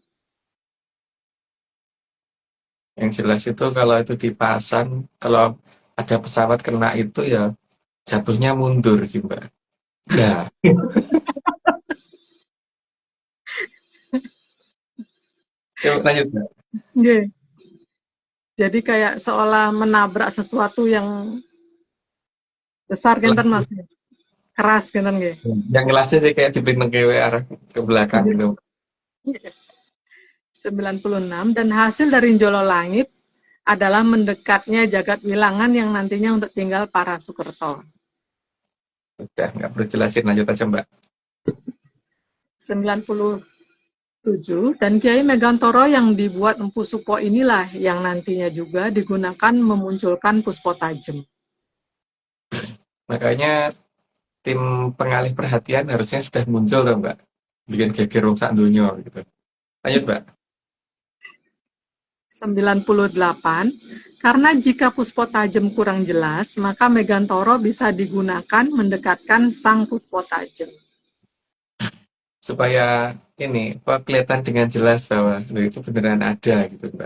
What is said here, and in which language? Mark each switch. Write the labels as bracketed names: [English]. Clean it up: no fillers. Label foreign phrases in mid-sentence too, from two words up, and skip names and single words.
[Indonesian] Yang jelas itu kalau itu dipasang, kalau ada pesawat kena itu ya jatuhnya mundur sih, Mbak. Ya, yuk lanjut, Mbak. Oke. Jadi kayak seolah menabrak sesuatu yang besar Kelas- [Javanese] genten Mas. Keras genten nggih. [Indonesian] Yang jelasnya sih kayak dipindah ke arah ke belakang gitu. 96. Dan hasil dari Jolo Langit adalah mendekatnya jagat wilangan yang nantinya untuk tinggal para Sukerto. Udah, nggak perlu jelasin, lanjut aja, Mbak. 97. Dan Kiai Megantoro yang dibuat Empu Supo inilah yang nantinya juga digunakan memunculkan Puspo Tajem. Makanya tim pengalih perhatian harusnya sudah muncul loh, Mbak. Bikin geger [Javanese] wong sak donya [Indonesian] gitu. Lanjut, Mbak. 98. Karena jika Puspo Tajem kurang jelas, maka Megantoro bisa digunakan mendekatkan sang Puspo Tajem. Supaya ini kelihatan dengan jelas bahwa itu beneran ada gitu, Mbak.